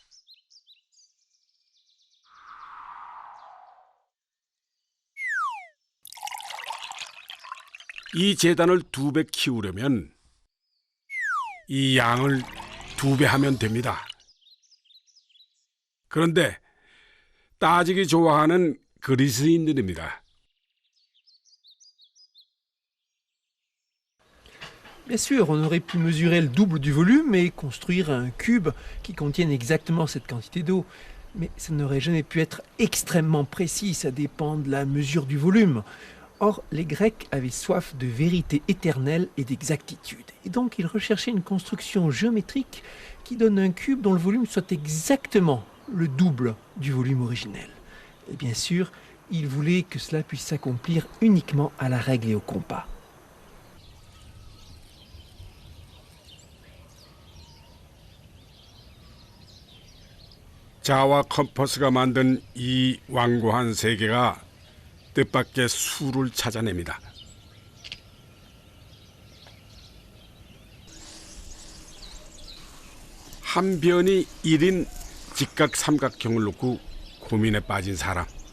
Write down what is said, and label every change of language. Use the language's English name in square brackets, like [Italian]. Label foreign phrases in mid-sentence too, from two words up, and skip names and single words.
[Korean] 이 재단을 2배 키우려면 이 양을 2배 하면 됩니다. 그런데 따지기 좋아하는 그리스인들입니다. [French] Bien sûr, on aurait pu mesurer le double du volume et construire un cube qui contienne exactement cette quantité d'eau. Mais ça n'aurait jamais pu être extrêmement précis, ça dépend de la mesure du volume. Or, les Grecs avaient soif de vérité éternelle et d'exactitude. Et donc, ils recherchaient une construction géométrique qui donne un cube dont le volume soit exactement le double du volume originel. Et bien sûr, ils voulaient que cela puisse s'accomplir uniquement à la règle et au compas. [Korean] 자와 컴퍼스가 만든 이 완고한 세계가 뜻밖의 수를 찾아냅니다. 한 변이 1인 직각 삼각형을 놓고 고민에 빠진 사람.